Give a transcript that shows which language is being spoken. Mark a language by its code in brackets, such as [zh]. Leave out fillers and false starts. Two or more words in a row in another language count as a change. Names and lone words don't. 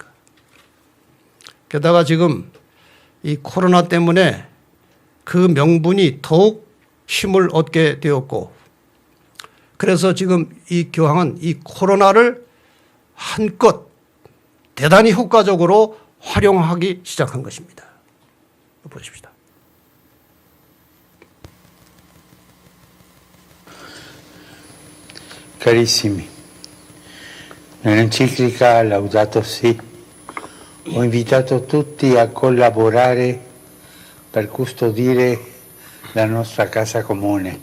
[ko] 게다가 지금 이 코로나 때문에 그 명분이 더욱 힘을 얻게 되었고, 그래서 지금 이 교황은 이 코로나를 한껏 대단히 효과적으로 활용하기 시작한 것입니다. 보십시다. [it] Carissimi, nell'enciclica Laudato Si ho invitato tutti a collaborare per custodire la nostra casa comune.